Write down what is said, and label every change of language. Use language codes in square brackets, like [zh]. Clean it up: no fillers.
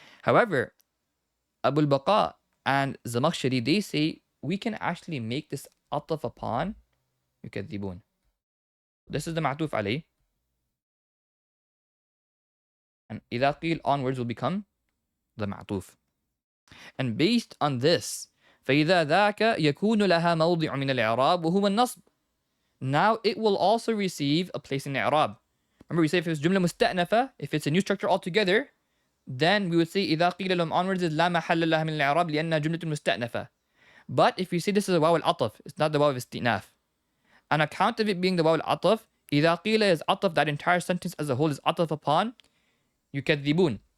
[en] However, Abu al-Baqa and Zamakhshari, they say we can actually make this ataf upon yukadhibun. This is the ma'tuf alayh. And idha qeel onwards will become the ma'tuf. And based on this, [ar] فَإِذَا ذَاكَ يَكُونُ لَهَا مَوْضِعٌ مِنَ الْإِعْرَابِ وَهُوَ النَّصْبُ. [en] Now it will also receive a place in the i'rab. Remember we say if it's jumla musta'nafa, if it's a new structure altogether, then we would say [ar] إِذَا قِيلَ لَهُمْ [en] onwards is [ar] لَا مَحَلَّ لَهَا مِنَ الْإِعْرَابِ لِأَنَّهَا جُمْلَةٌ مُسْتَأْنَفَةٌ. [en] But if you say this is a waw al-ataf, it's not the waw of istinaf. On account of it being the waw al-ataf, إِذَا قِيلَ is ataf, that entire sentence as a whole is ataf upon يُكَذِّبُونَ.